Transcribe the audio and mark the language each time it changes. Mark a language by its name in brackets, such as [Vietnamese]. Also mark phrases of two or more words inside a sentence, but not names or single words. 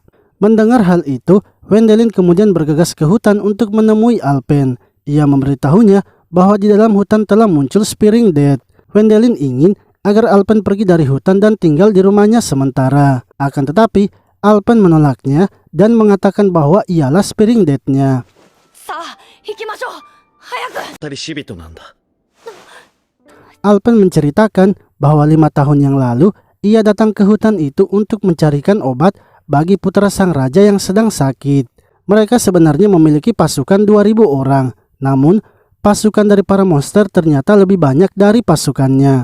[Indonesian] Mendengar hal itu, Wendelin kemudian bergegas ke hutan untuk menemui Alpen. Ia memberitahunya bahwa di dalam hutan telah muncul Spearing Dead. Wendelin ingin agar Alpen pergi dari hutan dan tinggal di rumahnya sementara. Akan tetapi, Alpen menolaknya dan mengatakan bahwa ialah Spearing Dead-nya. [Japanese] さあ行きましょう早く二人死人なんだ [Indonesian] Alpen menceritakan bahwa 5 tahun yang lalu, ia datang ke hutan itu untuk mencarikan obat bagi putra sang raja yang sedang sakit. Mereka sebenarnya memiliki pasukan 2000 orang, namun pasukan dari para monster ternyata lebih banyak dari pasukannya.